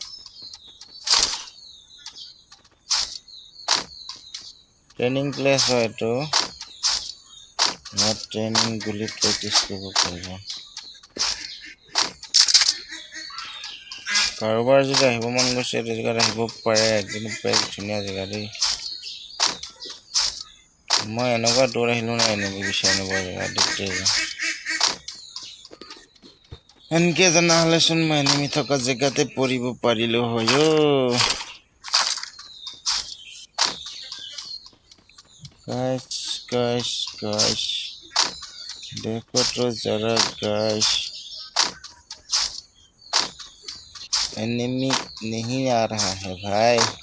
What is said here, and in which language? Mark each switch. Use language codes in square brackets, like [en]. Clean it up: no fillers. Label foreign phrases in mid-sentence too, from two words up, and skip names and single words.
[as] ট্রেনিং প্লেস হয় তো ইয়াত ট্রেনিং গুলি প্ৰেক্টিছ কৰিব পাৰিব কাৰোবাৰ যদি আহিব মন গৈছে তেতিয়া আহিব পাৰে কিন্তু প্ৰায় ধুনীয়া জেগা দেই মই এনেকুৱা দূৰ আহিলো না এনিমি বিচাৰি নব জেগা দেখতে এনকে জানা হলেচোন মই এনিমি থকা জেগাতে পৰিব পাৰিলো হয় [hi] गाइस देखो तो जरा गाइस एनिमी नहीं आ रहा है भाई